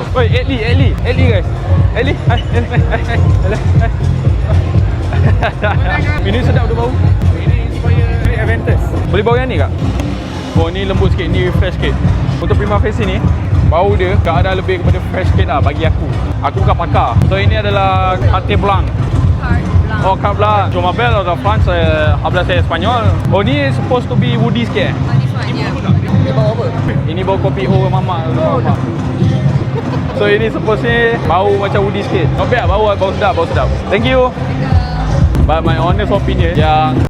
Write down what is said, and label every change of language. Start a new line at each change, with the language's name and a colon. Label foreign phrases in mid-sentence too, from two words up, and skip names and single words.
Malay: Oi, Edli guys. Edli. Hai. Ini sedap tu bau. Ini inspire Aventus. Boleh bau yang ni kak? Oh, ni lembut sikit, ni fresh sikit. Untuk Prima Facie ni, bau dia ke arah lebih kepada fresh sikit lah bagi aku. Aku bukan pakar. So ini adalah Carte Blanc. Carte Blanc.
French: Oh, Carte Blanc. Je m'appelle de France, habla saya Espanyol.
English: Oh, ni supposed to be woody sikit This one ya.
Malay: Dia bau apa? Ini bau kopi O mama. So ini supposedly bau macam woody sikit.
English: Not bad,
Malay: bau sedap.
English: Thank you. But my honest opinion,
Malay: yang